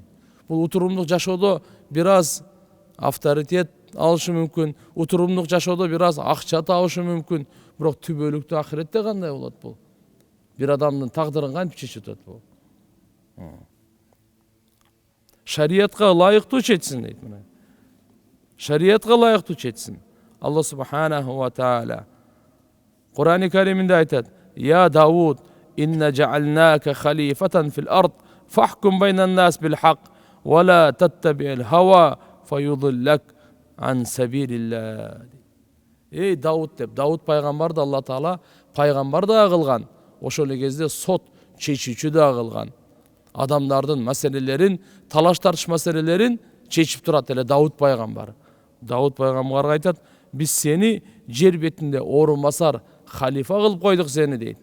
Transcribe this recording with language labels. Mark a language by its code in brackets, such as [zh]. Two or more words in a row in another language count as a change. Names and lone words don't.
[ky] Бул утурумдук жашоодо бир аз авторитет алышы мүмкүн, утурумдук жашоодо бир аз акча табышы мүмкүн, бирок түбөлүктө ахиретте кандай болот бул? Бир адамдын тагдырын кантип чечип атат бул? Шариятка лайыктуу чечсин дейт мына. Шариятка лайыктуу чечсин. Алла [ar] سبحانه وتعالى [ky] Кур'ан-ы Кариминде айтат: [ar] "يا داود إنا جعلناك خليفة في الأرض فاحكم بين الناس بالحق ولا تتبع الهوى فيضلك عن سبيل الله." [ky] Эй Дауд деп, Дауд пайгамбарды Алла Таала пайгамбар да кылган. Ошол эле кезде сот чечүүчү да кылган. Адамдардын маселелерин, талаш тартыш маселелерин чечип турат эле Дауд пайгамбар. Дауд пайгамбарга айтат: "Биз сени жер бетинде орун басар, халифа кылып койдук сени" дейт.